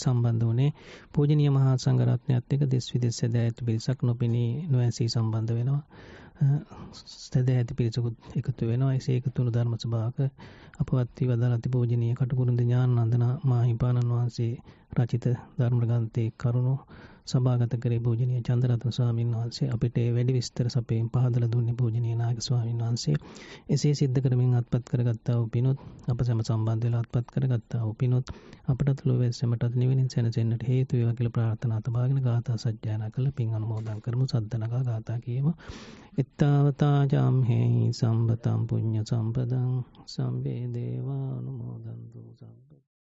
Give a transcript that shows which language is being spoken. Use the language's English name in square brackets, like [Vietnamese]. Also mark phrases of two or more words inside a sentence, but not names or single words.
[Sinhala] සම්බන්ධ වුණේ පූජනීය මහා සංඝරත්නයත් එක්ක දෙස් විදෙස් සදැහැති පිරිසක් නොපෙනී නොඇසී සම්බන්ධ වෙනවා සදැහැති පිරිසකුත් එකතු වෙනවා ඒ එකතු වුණු ධර්ම සභාවක අපවත් වේදනා අතිපූජනීය කටුකුරුන්ද ඥානানন্দ මාහිමිපාණන් වහන්සේ රචිත ධර්ම ග්‍රන්ථයේ කරුණු සභාගත කරේ පූජනීය චන්දරත්න ස්වාමීන් වහන්සේ අපිට වැඩි විස්තර සපයෙන් පහදලා දුන්නේ පූජනීය නායක ස්වාමීන් වහන්සේ. එසේ සිද්ධ කරමින් අත්පත් කරගත්තා වූ පිනොත් පිනොත් අප සැම සම්බන්ධ වෙලා අත්පත් කරගත්තා වූ පිනොත් අපටත් ලෝකයේ සැමටත් නිවෙනින් සැනසෙන්නට හේතු වේවා කියලා ප්‍රාර්ථනා තබාගෙන ගාථා සජ්ජායනා කළ පින් අනුමෝදන් කරමු. සද්දනගා ගාථා කියමු. [Pali] ittavata jamhe sambataṃ puñña sampadaṃ සම්බේ දේවා අනුමෝදන්තු සම්ප